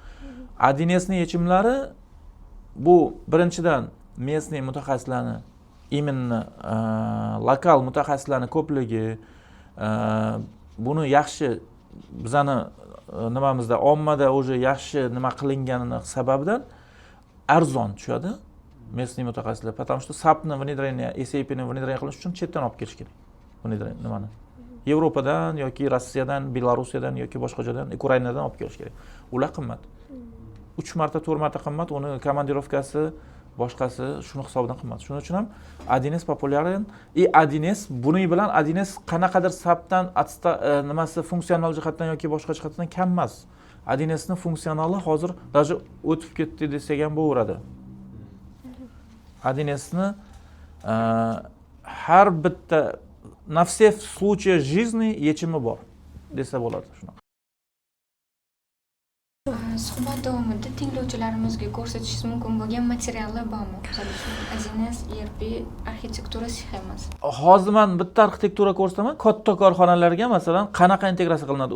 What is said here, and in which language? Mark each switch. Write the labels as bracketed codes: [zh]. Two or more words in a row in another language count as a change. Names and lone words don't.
[uz] 1S yechimlari bu birinchidan местный mutaxassislarni именно lokal mutaxassislarning ko'pligi, buni yaxshi bizani nimamizda ommada уже yaxshi nima qilinganini sababidan arzon tushadi местный mutaxassislar, [ru] потому что [uz] SAPni внедрение, SAPni внедрение qilish uchun chetdan olib kelish kerak. Nimani? Yevropadan yoki Rossiyadan, Belorussiyadan yoki boshqa joydan, Ukrainadan olib kelish kerak. Ular qimmat. 3 marta, 4 marta qimmat, uni komandirovkasi, boshqasi shuni hisobidan qimmat. Shuning uchun ham 1S populyaren. I1S buning bilan 1S qanaqadir SAPdan nimasi funksional jihatdan yoki boshqa jihatdan kam emas. 1Sning funksionali hozir даже o'tib ketdi desak ham bo'laveradi. 1Sni har bitta [ru] на все случаи жизни [uz] yechimi bor desa bo'ladi shunaqa. Suhbat davomida tinglovchilarimizga ko'rsatishingiz mumkin bo'lgan materiallar bormi? Misol uchun 1S, ERP, arxitektura sxemasi. Hozir men bitta arxitektura ko'rsataman. Katta korxonalarga masalan qanaqa integratsiya qilinadi?